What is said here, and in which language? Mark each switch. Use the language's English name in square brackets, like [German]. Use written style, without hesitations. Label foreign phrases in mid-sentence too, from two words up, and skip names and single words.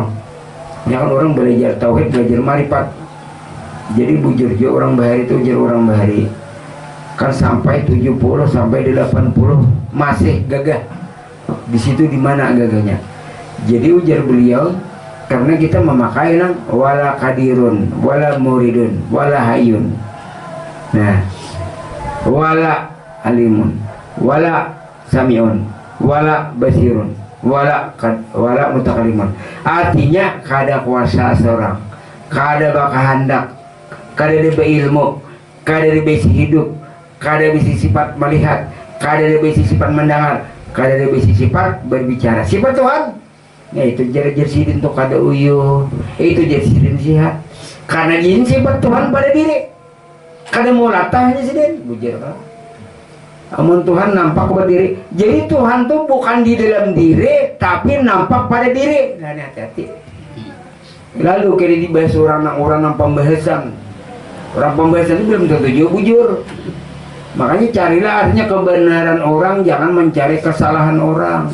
[Banjar] Ya kan orang belajar tauhid, belajar marifat. Jadi bujur juga orang bahari itu ujar orang bahari kan sampai 70 sampai 80 masih gagah. Di situ di mana gagahnya? Jadi ujar beliau, karena kita memakai nang [Arabic] ولا قادر ولا مريد ولا حي. [Banjar] Nah, [Arabic] ولا عالم ولا سميع ولا بصير ولا متكلم. [Banjar] Artinya kada kuasa seorang, kada bakahandak, kada ada berilmu, kada ada besi hidup, kada ada besi sifat melihat, kada ada besi sifat mendengar, kada ada besi sifat berbicara. Sifat Tuhan, ya itu jadi sidin tuh kada uyuh, itu jadi sidin sihat. Karena ini sifat Tuhan pada diri, kada mau latahnya sidin, bujar kan? Amun Tuhan nampak pada diri, jadi Tuhan tuh bukan di dalam diri, tapi nampak pada diri. Nah, hati-hati. Lalu kira dibahas orang pembahasan. Orang pembahasan itu belum tentu juga bujur. Makanya carilah artinya kebenaran orang, jangan mencari kesalahan orang.